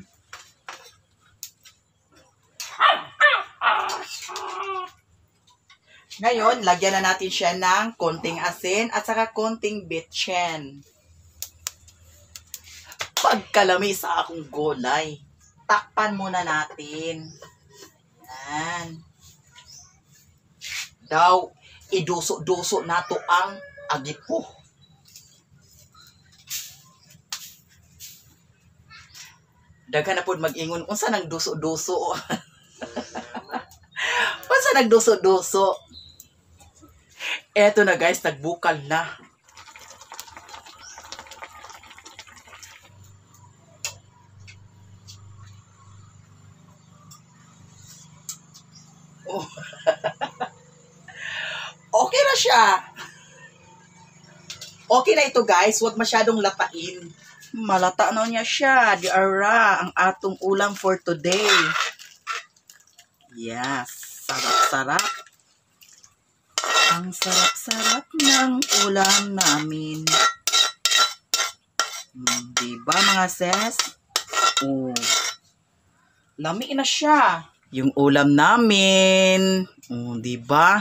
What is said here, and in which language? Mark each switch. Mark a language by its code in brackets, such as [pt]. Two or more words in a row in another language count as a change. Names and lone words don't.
[tl] Ngayon, lagyan na natin siya ng konting asin at saka konting bitsin. [ceb] Pagkalami sa akong gulay, takpan muna natin. Yan. Daw, iduso-duso nato ang agipo. Daghan na pod mag-ingon unsa nang duso-duso. Unsa nang duso-duso? [tl] Eto na [en] guys, [tl] nagbukal na. Oh. Okay na siya. Okay na ito [en] guys, [tl] huwag masyadong lapain. [ceb] Malata na niya siya. Di ara ang atong ulam [en] for today. [tl] Yes, sarap-sarap. Ang sarap-sarap ng ulam namin. Diba mga sis? [ceb] Oh. Lami na siya. [tl] Yung ulam namin. Oh, diba?